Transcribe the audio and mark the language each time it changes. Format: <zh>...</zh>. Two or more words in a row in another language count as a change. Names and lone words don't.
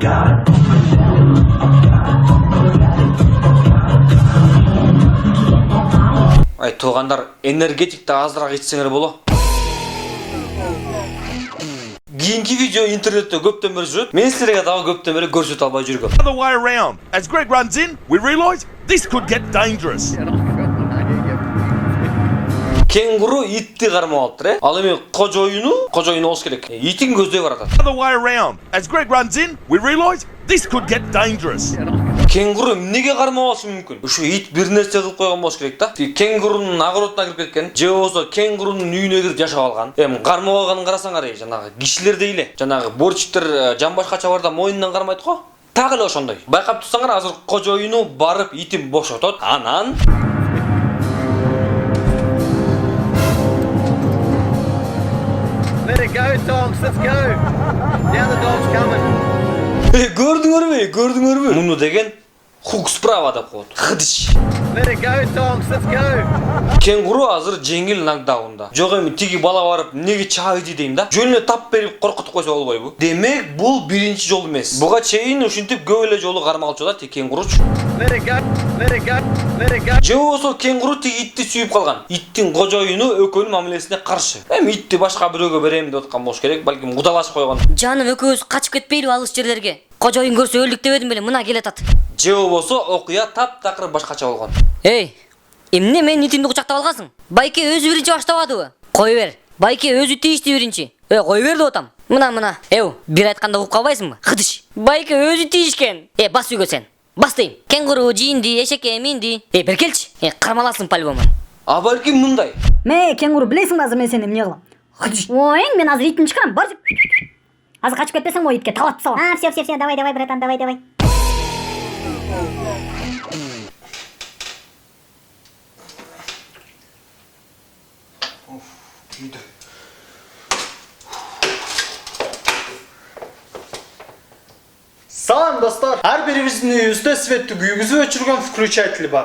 <ky>Ай, туугандар, энергетикти азыраак ичсеңер боло. Кийинки видео интернетте көптөн бери жүрөт. Мен силерге дагы көптөн бери көрсөтө албай жүргөм.</ky> <en>Other way around. As Greg runs in, we realise this could get dangerous.</en> <ky>Кенгуру итти кармап алыптыр, Ал эми кожоюну болуш керек. Итин көздөй баратат.</ky> <en>Other way around. As Greg runs in, we realise this could get dangerous.</en> <ky>Кенгуру эмнеге кармап алышы мүмкүн? Ушу ит бир нерсе кылып койгон болуш керек да. Кенгурунун огородуна кирип кеткен, же болсо кенгурунун үйүнө кирип жашап алган. Эми кармап алганын карасаңар, жанагы кишилердей эле. Жанагы борчиктер жамбашка чабарда мойнунан кармайт го. Так эле ошондой. Байкап турсаңар, азыр кожоюну барып итин бошотот. Анан</ky> <en>Let it go, dogs, let's go. Now the dog's coming.</en> <ky>Көрдүңөрбү? Муну деген</ky> <ru>хук справа</ru> <ky>деп коет. Хыдыш.</ky> <en>Let it go, dogs, let's go.</en> <ky>Кенгуру азыр жеңил нокдаунда. Жок эми тиги бала барып неге чабыйды дейм да. Жөн эле тап берип коркутуп койсо болбойбу? Демек, бул биринчи жол эмес. Буга чейин ушинтип көп эле жолу кармалчу да кенгуручу.</ky> <en>Let it go, let it go, let it go.</en> <ky>Же болсо кенгуру тиги итти сүйүп калган. Иттин кожоюну экөөнүн мамилесине каршы. Эми итти башка бирөөгө берем деп аткан болуш керек, балким кудалашып койгон. Жаным, экөөбүз качып кетпейлиби алыс жерлерге? Кожоюн көрсө өлдүк дебедим беле, мына келатат. Же болсо окуя таптакыр башкача болгон. Эмне мен итимди кучактап алгансың? Байке өзү биринчи баштабадыбы? Кой бер. Байке өзү тийишти биринчи. Кой бер деп атам. Мына. Бир айтканда угуп калбайсыңбы? Кыдыш. Байке өзү тийишкен. Бас үйгө сен. Бас дейм. Кенгуру жиинди, эшекке минди. Бер келчи. Кармаласың по-любому. А балким мындай. Кенгуру, билесиңби азыр мен сени эмне кылам? Кыдыш. Ой, мен азыр итин чыгарам, бар. Азыр качып кетпесең, ой, итке талатып салам.</ky> <ru>Все, давай, братан, давай.</ru> <ky>Салам достар, ар бирибиздин үйүбүздө светти күйгүзүп өчүргөн включатель бар.</ky>